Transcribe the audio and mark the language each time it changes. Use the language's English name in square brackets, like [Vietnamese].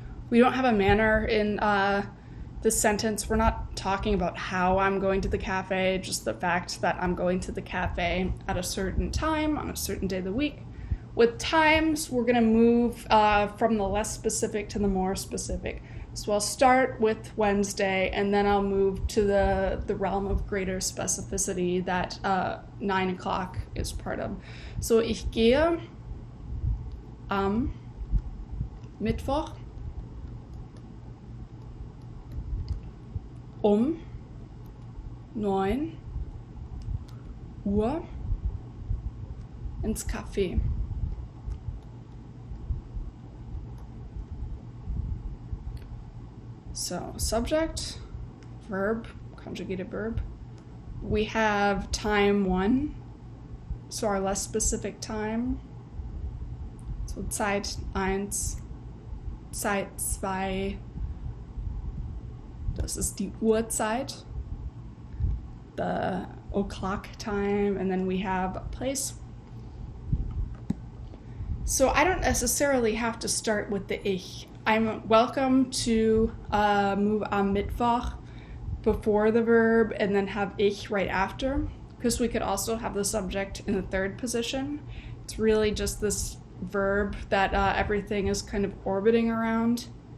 [English] We don't have a manner in this sentence. We're not talking about how I'm going to the cafe, just the fact that I'm going to the cafe at a certain time on a certain day of the week. With times, we're going to move from the less specific to the more specific. So I'll start with Wednesday, and then I'll move to the realm of greater specificity that 9 o'clock is part of. [German] So ich gehe am Mittwoch um 9 Uhr ins Café. [English] So subject, verb, conjugated verb. We have time 1, so our less specific time. So [German] Zeit 1, Zeit 2, das ist die Uhrzeit, [English] the o'clock time, and then we have a place. So I don't necessarily have to start with the ich. I'm welcome to move [German] am Mittwoch [English] before the verb and then have ich right after, because we could also have the subject in the third position. It's really just this verb that everything is kind of orbiting around.